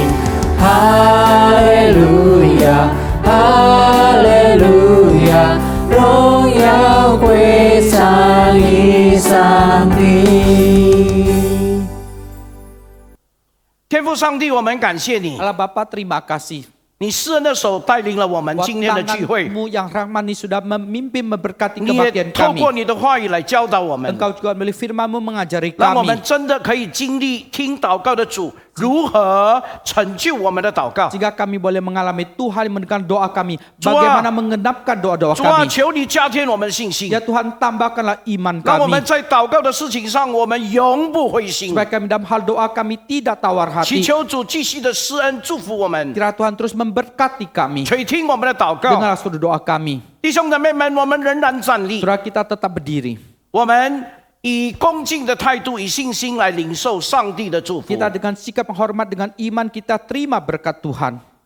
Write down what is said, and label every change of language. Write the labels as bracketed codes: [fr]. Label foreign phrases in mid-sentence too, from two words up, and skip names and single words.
[zh] 哈利路亚，哈利路亚，荣耀归三一上帝。天父上帝，我们感谢你， [id] Allah Bapa, terima kasih. [zh] 你施恩的手带领了我们 [id] Buat [zh] 今天的聚会， [id] tangan-Mu yang rahmat ini sudah memimpin memberkati [zh] 你也 [id] kebaktian [zh] 透 [id] kami. [zh] 过你的话语来教导我们， [id] Engkau juga melalui firman-Mu mengajari [zh] 让我们 [id] kami. [zh] 真的可以经历听祷告的主如何成就我们的祷告。 [id] Jika kami boleh mengalami Tuhan mendengar doa kami, Tuhan. bagaimana mengenapkan doa-doa [zh] 主啊， [id] kami. [zh] 求你加添我们信心， [id] Ya Tuhan, tambahkanlah iman [zh] 让我们 [id] kami. [zh] 在祷告的事情上，我们永不灰心。 [id] Supaya kami dalam hal doa kami tidak tawar [zh] 祈 [id] hati. [zh] 求主继续的施恩祝福我们， [id] Kiranya Tuhan terus memberkati kami. [zh] 垂听我们的祷告。 [id] Dengarlah seluruh doa kami. [zh] 弟兄姊妹们，我们仍然站立， [id] Saudara kita tetap berdiri. [zh] 我们以恭敬的态度，以信心来领受上帝的祝福。 [id] Kita dengan sikap penghormat, dengan iman kita terima berkat Tuhan.